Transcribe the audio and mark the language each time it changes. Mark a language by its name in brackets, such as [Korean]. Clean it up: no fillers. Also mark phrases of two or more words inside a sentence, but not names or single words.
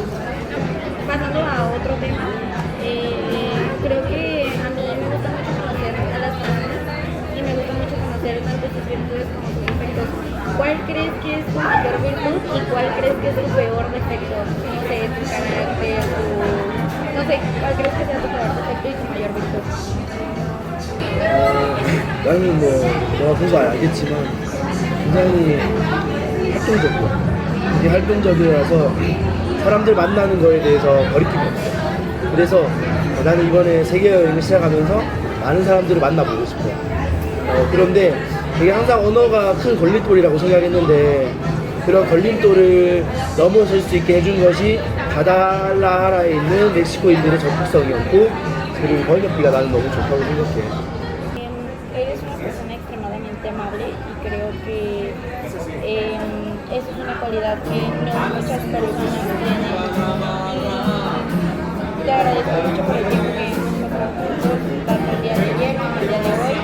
[Spanish] Pasando a otro tema, creo que a mí me gusta mucho conocer a las personas y me gusta mucho conocer tanto sus virtudes como sus defectos. ¿Cuál crees que es tu mayor virtud y cuál crees que es tu peor defecto? No sé, tu carácter, no sé, ¿cuál crees que sea tu peor defecto y tu mayor virtud? [Korean] 나는 뭐 너가 보서 알겠지만 굉장히 활동적이야. 되게 활동적이라서 사람들 만나는 거에 대해서 거리낌이 없어. 그래서 나는 이번에 세계 여행을 시작하면서 많은 사람들을 만나보고 싶어. 그런데 되게 항상 언어가 큰 걸림돌이라고 생각했는데 그런 걸림돌을 넘어설 수 있게 해준 것이 과달라하라에 있는 멕시코인들의 적극성이었고 그리고 번역비가 나는 너무 좋다고 생각해. [Spanish] Eres una persona extremadamente amable y creo que eso es una cualidad que no muchas personas tienen. Te agradezco mucho por el tiempo que hemos pasado juntos, tanto el día de ayer como el día de hoy.